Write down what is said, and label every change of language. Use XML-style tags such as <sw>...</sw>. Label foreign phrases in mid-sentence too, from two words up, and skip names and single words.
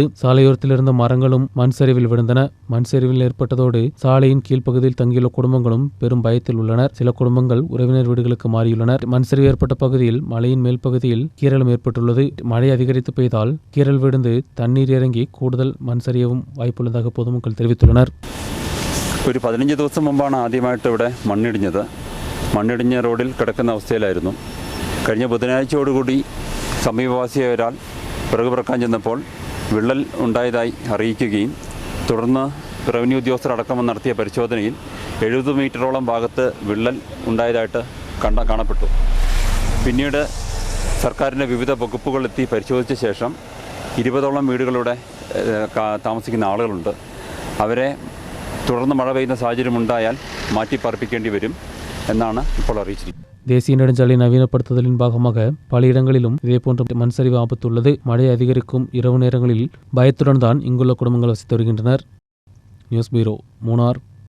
<ta>சாலையோரத்தில் இருந்த மரங்களும் மண் சரிவில் விழுந்தன. மண் சரிவில் ஏற்பட்டதோடு சாலையின் கீழ்ப்பகுதியில் தங்கியுள்ள குடும்பங்களும் பெரும் பயத்தில் உள்ளனர். சில குடும்பங்கள் உறவினர் வீடுகளுக்கு மாறியுள்ளனர். மண் சரிவு ஏற்பட்ட பகுதியில் மலையின் மேல் பகுதியில் கீறலும் ஏற்பட்டுள்ளது. மழை அதிகரித்து பெய்தால் கீறல் விழுந்து தண்ணீர் இறங்கி கூடுதல் மண் சரியவும் வாய்ப்புள்ளதாக பொதுமக்கள் தெரிவித்துள்ளனர்.</ta> <ml>ഒരു 15 ദിവസം മുമ്പാണ് ആദ്യമായിട്ട് ഇവിടെ മണ്ണിടിഞ്ഞത്. മണ്ണിടിഞ്ഞ റോഡിൽ കിടക്കുന്ന അവസ്ഥയിലായിരുന്നു. കഴിഞ്ഞ ബുധനാഴ്ചയോടുകൂടി സമീപവാസിയായ ഒരാൾ പിറകുപിറക്കാൻ ചെന്നപ്പോൾ വിള്ളൽ ഉണ്ടായതായി അറിയിക്കുകയും തുടർന്ന് റവന്യൂ ഉദ്യോഗസ്ഥരടക്കം നടത്തിയ പരിശോധനയിൽ 70 മീറ്ററോളം ഭാഗത്ത് വിള്ളൽ ഉണ്ടായതായിട്ട് കാണപ്പെട്ടു. പിന്നീട് സർക്കാരിൻ്റെ വിവിധ വകുപ്പുകളെത്തി പരിശോധിച്ച ശേഷം 20ഓളം വീടുകളുടെ താമസിക്കുന്ന ആളുകളുണ്ട്. അവരെ തുടർന്ന് മഴ പെയ്യുന്ന സാഹചര്യം ഉണ്ടായാൽ മാറ്റിപ്പാർപ്പിക്കേണ്ടി വരും എന്നാണ് ഇപ്പോൾ അറിയിച്ചിരിക്കുന്നത്.</ml> <ta>தேசிய நெடுஞ்சாலை நவீனப்படுத்துதலின் பாகமாக பல இடங்களிலும் இதேபோன்ற மண் சரிவு ஆபத்து உள்ளது. மழை அதிகரிக்கும் இரவு நேரங்களில் பயத்துடன் தான் இங்குள்ள குடும்பங்கள் வசித்து வருகின்றனர். நியூஸ் பியூரோ, மூணார்.</ta>